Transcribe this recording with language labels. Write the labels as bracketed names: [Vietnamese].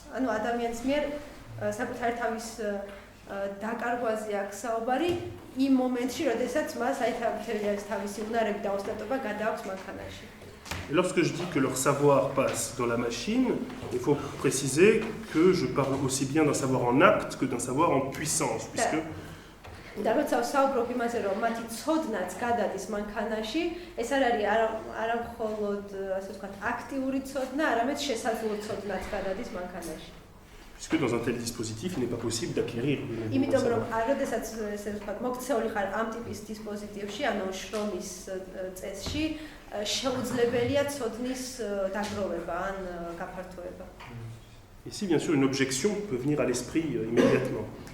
[Georgian] ანუ ადამიანის მიერ საკუთარი თავის დაკარგვაზე აქვს საუბარი იმ მომენტში, როდესაც მას აი თავისი უნარები და ოსტატობა გადააქვს მანქანაში. [French] Et lorsque je dis que leur savoir passe dans la machine, il faut préciser que je parle aussi bien d'un savoir en acte que d'un savoir en puissance, puisque [Georgian] და როცა ვსაუბრობ იმაზე, რომ მათი ცოდნაც გადადის მანქანაში, ეს არ არის არა მხოლოდ, ასე ვთქვათ, აქტიური ცოდნა, არამედ შესაძლო ცოდნაც გადადის მანქანაში. [French] Puisque dans un tel dispositif, il n'est pas possible d'acquérir. [Georgian] იმიტომ რომ როდესაც ესე ვთქვათ, მოქცეული ხარ ამ ტიპის დისპოზიტივში, ანუ შრომის წესში, შეუძლებელია ცოდნის დაგროვება ან გაფართოება. [French] Ici, bien sûr, une objection peut venir à l'esprit immédiatement.